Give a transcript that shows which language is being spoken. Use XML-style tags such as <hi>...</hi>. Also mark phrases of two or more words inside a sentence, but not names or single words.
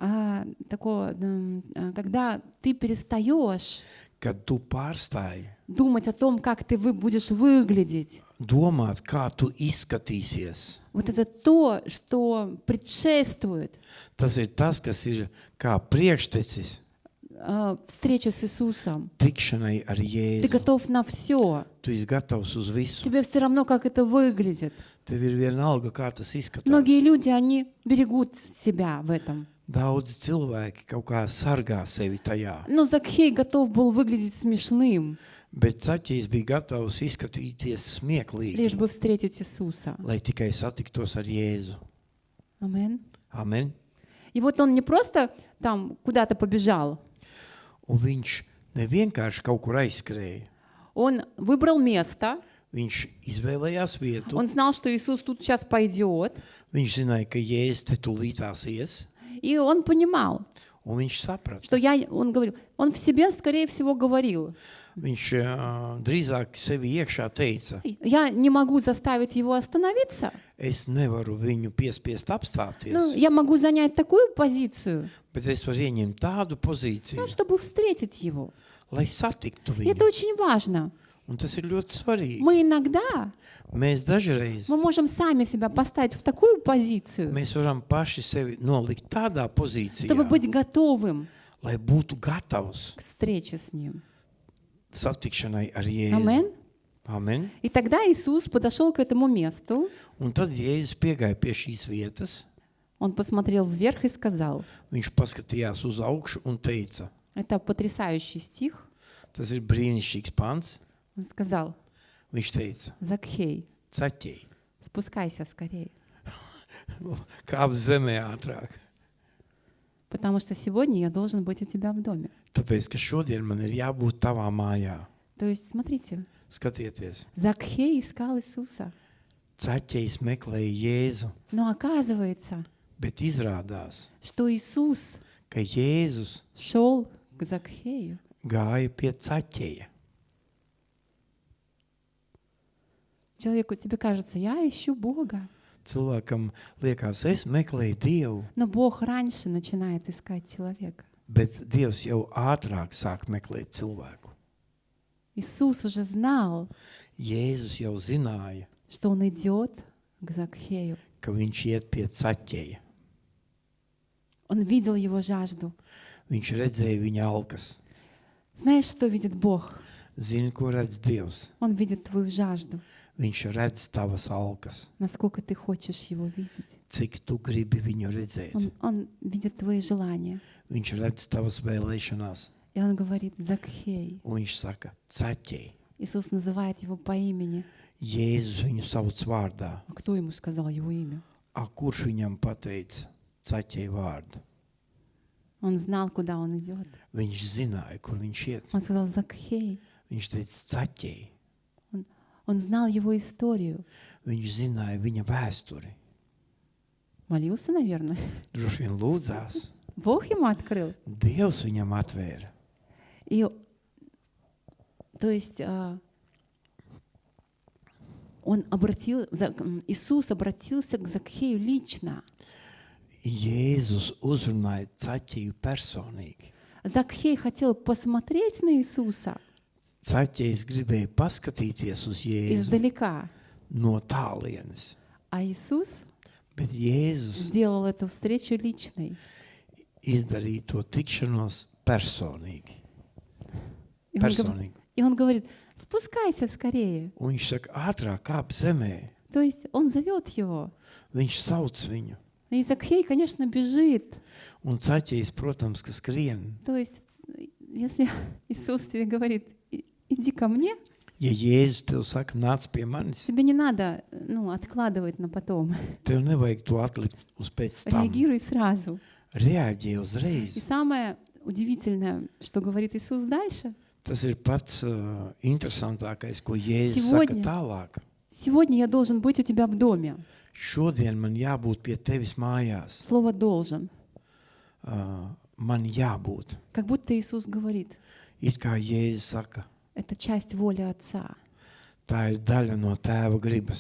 <ru>когда ты перестаешь</ru> <lv>kad tu pārstāji</lv> <ru>думать о том, как ты будешь выглядеть.</ru> <lv>domāt, kā tu izskatīsies.</lv> <ru>Вот это то, что предшествует</ru> <lv>Tas ir tas, kas ir kā priekštecis</lv> <ru>встрече с Иисусом.</ru> <lv>tikšanai ar</lv> <ru>Ты</ru> <lv>Jēzu.</lv> <ru>готов на все.</ru> <lv>Tu esi gatavs uz visu.</lv> <ru>Тебе все равно, как это выглядит.</ru> <lv>Tev ir vienalga, kā tas</lv> <ru>Многие</ru> <lv>izskatās.</lv> <ru>люди, они берегут себя в этом.</ru> <lv>Daudz cilvēki kaut kā sargā sevi tajā.</lv> <ru>Но Закхей готов был выглядеть смешным,</ru> <lv>Bet Zaķijs bija gatavs izskatīties</lv> <ru>лишь</ru> <lv>smieklīgi,</lv> <ru>бы встретить Иисуса.</ru> <lv>lai tikai satiktos ar Jēzu.</lv> <ru>Амен.</ru> <lv>Amen.</lv> <ru>И вот он не просто там куда-то побежал,</ru> <lv>Un viņš nevienkārši kaut kur aizskrēja.</lv> <ru>он выбрал место,</ru> <lv>Viņš izvēlējās vietu.</lv> <ru>он знал, что Иисус тут сейчас пойдет,</ru> <lv>Viņš zināja, ka Jēzus te tūlītās ies.</lv> <ru>и он понимал,</ru> <lv>Un viņš saprata.</lv> <ru>что он говорил, он в себе, скорее всего, говорил,</ru> <lv>Viņš drīzāk sevi iekšā teica,</lv> <ru>я не могу заставить его остановиться,</ru> <lv>es nevaru viņu piespiest</lv> <ru>ну,</ru> <lv>apstāties,</lv> <ru>я могу занять такую позицию,</ru> <lv>bet es varu ieņemt tādu pozīciju,</lv> <ru>чтобы встретить его.</ru> <lv>lai satiktu</lv> <ru>И это</ru> <lv>viņu.</lv> <ru>очень важно.</ru> <lv>Un tas ir ļoti svarīgi.</lv> <ru>Мы иногда</ru> <lv>Mēs dažreiz</lv> <ru>мы можем сами себя поставить в такую позицию,</ru> <lv>mēs varam paši sevi nolikt tādā pozīcijā,</lv> <ru>чтобы быть готовым</ru> <lv>lai būtu gatavs</lv> <ru>к встрече с Ним.</ru> <lv>satikšanai ar Jēzu.</lv> <ru>Амен.</ru> <lv>Amen.</lv> <ru>И тогда Иисус подошел к этому месту,</ru> <lv>Un tad Jēzus piegāja pie šīs vietas,</lv> <ru>он посмотрел вверх и сказал,</ru> <lv>viņš paskatījās uz augšu un teica,</lv> <ru>это потрясающий стих,</ru> <lv>tas ir brīnišķīgs pants,</lv> <ru>он сказал,</ru> <lv>viņš teica,</lv> <ru>Закхей,</ru> <lv>caķei,</lv> <ru>спускайся скорее,</ru> <lv>kāp zemē ātrāk,</lv> <ru>потому что сегодня я должен быть у тебя в доме.</ru> <lv>tāpēc, ka šodien man ir jābūt tavā mājā.</lv> <ru>То есть, смотрите,</ru> <lv>Skatieties,</lv> <ru>Закхей искал Иисуса,</ru> <lv>caķejs meklēja Jēzu,</lv> <ru>но оказывается,</ru> <lv>bet izrādās,</lv> <ru>что Иисус</ru> <lv>ka Jēzus</lv> <ru>шел к Закхею.</ru> <lv>gāja pie caķeja.</lv> <ru>Человеку, тебе кажется, я ищу Бога,</ru> <lv>Cilvēkam liekas, es meklēju Dievu,</lv> <ru>но Бог раньше начинает искать человека.</ru> <lv>bet Dievs jau ātrāk sāk meklēt cilvēku.</lv> <ru>Иисус уже знал,</ru> <lv>Jēzus jau zināja,</lv> <ru>что Он идет к Закхею.</ru> <lv>ka viņš iet pie caķeja.</lv> <ru>Он видел его жажду.</ru> <lv>Viņš redzēja viņa alkas.</lv> <ru>Знаешь, что видит Бог?</ru> <lv>Zini, ko redz Dievs?</lv> <ru>Он видит твою жажду,</ru> <lv>Viņš redz tavas alkas.</lv> <ru>насколько ты хочешь его видеть.</ru> <lv>Cik tu gribi viņu redzēt?</lv> <ru>Он видит твои желания.</ru> <lv>Viņš redz tavas vēlēšanās.</lv> <ru>И он говорит, Закхей.</ru> <lv>Un viņš saka, caķei.</lv> <ru>Иисус называет его по имени.</ru> <lv>Jēzus viņu sauc vārdā.</lv> <ru>А кто ему сказал его имя?</ru> <lv>A, kurš viņam pateica caķei vārdu?</lv> <ru>Он знал, куда он идет.</ru> <lv>Viņš zināja, kur viņš iet.</lv> <ru>Он сказал, Закхей.</ru> <lv>Viņš teica, caķei.</lv> <ru>Он знал его историю.</ru> <lv>Viņš zināja viņa vēsturi.</lv> <ru>Молился, наверное.</ru> <lv>Droši vien lūdzās.</lv> <ru>Бог ему открыл.</ru> <lv>Dievs viņam atvēra.</lv> <ru>И, то есть, Иисус обратился к Закхею лично.</ru> <lv>Jēzus uzrunāja caķeju personīgi.</lv> <ru>Закхей хотел посмотреть на Иисуса,</ru> <lv>Zaķējs gribēja paskatīties uz Jēzu</lv> <ru>издалека.</ru> <lv>no tālienes,</lv> <ru>А Иисус</ru> <lv>bet Jēzus</lv> <ru>сделал эту встречу личной.</ru> <lv>izdarīja to tikšanos personīgi.</lv> <ru>И он,</ru> <lv>Personīgi.</lv> <ru>и он говорит, спускайся скорее.</ru> <lv>Un viņš saka, ātrāk kāp zemē.</lv> <ru>То есть он зовет его.</ru> <lv>Viņš sauc viņu.</lv> <ru>И Закхей, конечно, бежит.</ru> <lv>Un Zaķējs, protams, ka skrien.</lv> <ru>То есть, если Иисус тебе говорит, иди ко мне,</ru> <lv>Ja Jēzus tev saka, nāc pie manis,</lv> <ru>тебе не надо откладывать на потом.</ru> <lv>tev nevajag to atlikt uz pēc tam.</lv> <ru>Реагируй сразу.</ru> <lv>Reaģē</lv> <ru>И</ru> <lv>uzreiz.</lv> <ru>самое удивительное, что говорит Иисус дальше.</ru> <lv>Tas ir pats interesantākais, ko Jēzus</lv> <ru>Сегодня.</ru> <lv>saka tālāk.</lv> <ru>Сегодня я должен быть у тебя в доме.</ru> <lv>Šodien man jābūt pie tevis mājās.</lv> <ru>Слово «должен».</ru> <lv>Man jābūt.</lv> <ru>Как будто Иисус говорит,</ru> <lv>It kā Jēzus saka,</lv> <ru>это часть воли Отца.</ru> <lv>tā ir daļa no tēva gribas.</lv>